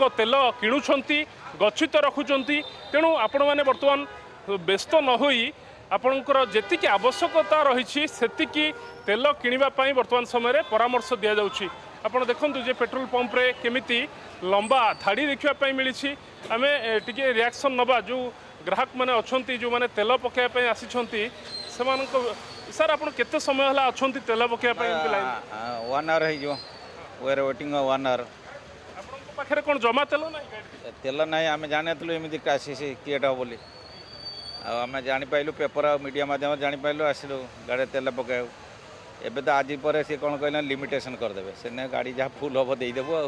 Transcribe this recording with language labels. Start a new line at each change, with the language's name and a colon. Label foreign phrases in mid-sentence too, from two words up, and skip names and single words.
Odia: ତେଲ କିଣୁଛନ୍ତି ଗଚ୍ଛିତ ରଖୁଛନ୍ତି ତେଣୁ ଆପଣମାନେ ବର୍ତ୍ତମାନ ବ୍ୟସ୍ତ ନ ହୋଇ ଆପଣଙ୍କର ଯେତିକି ଆବଶ୍ୟକତା ରହିଛି ସେତିକି ତେଲ କିଣିବା ପାଇଁ ବର୍ତ୍ତମାନ ସମୟରେ ପରାମର୍ଶ ଦିଆଯାଉଛି ଆପଣ ଦେଖନ୍ତୁ ଯେ ପେଟ୍ରୋଲ ପମ୍ପରେ କେମିତି ଲମ୍ବା ଧାଡ଼ି ଦେଖିବା ପାଇଁ ମିଳିଛି ଆମେ ଟିକେ ରିଆକ୍ସନ୍ ନେବା ଯେଉଁ ଗ୍ରାହକ ମାନେ ଅଛନ୍ତି ଯେଉଁମାନେ ତେଲ ପକାଇବା ପାଇଁ ଆସିଛନ୍ତି ସେମାନଙ୍କ ସାର୍ ଆପଣ କେତେ ସମୟ ହେଲା ଅଛନ୍ତି ତେଲ ପକାଇବା ପାଇଁ ଏମିତି ଲାଇନ୍
English: 1 hour ହେଇଯିବ we are waiting 1 hour
Odia: ଆପଣଙ୍କ ପାଖରେ କ'ଣ ଜମା ତେଲ ନାହିଁ ତେଲ ନାହିଁ ଆମେ ଜାଣିନଥିଲୁ ଏମିତି
English: crisis create
Odia: ହେବ ବୋଲି ଆଉ ଆମେ ଜାଣିପାରିଲୁ ପେପର ଆଉ ମିଡ଼ିଆ ମାଧ୍ୟମରେ ଜାଣିପାରିଲୁ ଆସିଲୁ ଗାଡ଼ିରେ ତେଲ ପକାଇବାକୁ ଏବେ ତ ଆଜି ପରେ ସେ କ'ଣ କହିଲେ ଲିମିଟେସନ୍ କରିଦେବେ ସେନେ ଗାଡ଼ି ଯାହା ଫୁଲ୍ ହେବ ଦେଇଦେବୁ ଆଉ